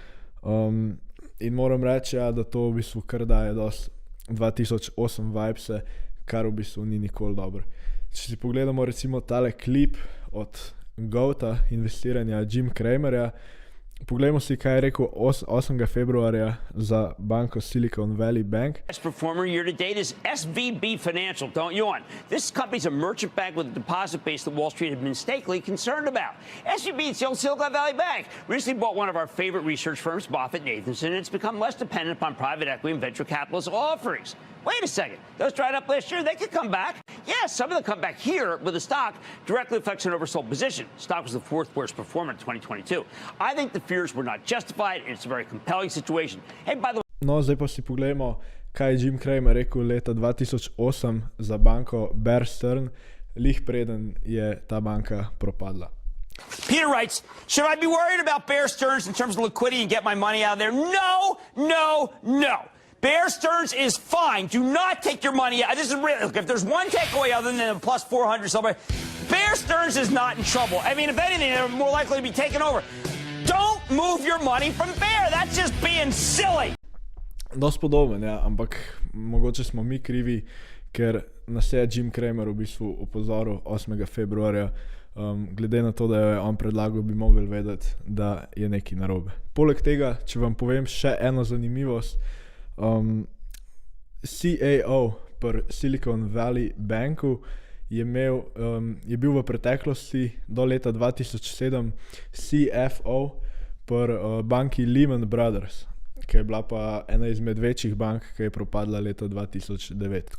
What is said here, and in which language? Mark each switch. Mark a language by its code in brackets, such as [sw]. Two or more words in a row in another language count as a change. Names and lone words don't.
[sl] In moram reči, da to v bistvu kar daje dosti 2008 vibese, kar v bistvu ni nikoli dobro. Če si pogledamo recimo tale klip od GOAT-a investiranja Jim Cramerja, poglejmo si, kaj je rekel 8. februarja za banko Silicon Valley Bank. [en] Best performer year to date is SVB Financial. Don't yawn. This company's a merchant bank with a deposit base that Wall Street had been mistakenly concerned about. SVB is the old Silicon Valley Bank. Recently bought one of our favorite research firms, MoffettNathanson, and it's become less dependent upon private equity and venture capitalist offerings. Wait a second. Those dried up last year, they could come back. Yeah, some of them come back here, but the stock directly affects an oversold position. Stock was the fourth worst performer in 2022. I think the fears were not justified, and it's a very compelling situation. Hey, by the way... [sl] No, zdaj pa si poglejmo, kaj je Jim Cramer rekel leta 2008 za banko Bear Stearns, lih preden je ta banka propadla. [en] Peter writes, should I be worried about Bear Stearns in terms of liquidity and get my money out of there? No, no, no. Bear Stearns is fine. Do not take your money out. This is real. If there's one takeaway other than a plus 400 somewhere, Bear Stearns is not in trouble. I mean, if anything, they're more likely to be taken over. Don't move your money from Bear. That's just being silly. [sl] Dost podoben, ja, ampak mogoče smo mi krivi, ker nas je Jim Cramer v bistvu upozoril 8. februarja. Glede na to, da je on predlagal, bi mogli vedeti, da je nekaj narobe. Poleg tega, če vam povem še eno zanimivost, CAO pri Silicon Valley Banku je bil v preteklosti do leta 2007 CFO pri banki Lehman Brothers, ki je bila pa ena izmed večjih bank, ki je propadla leta 2009.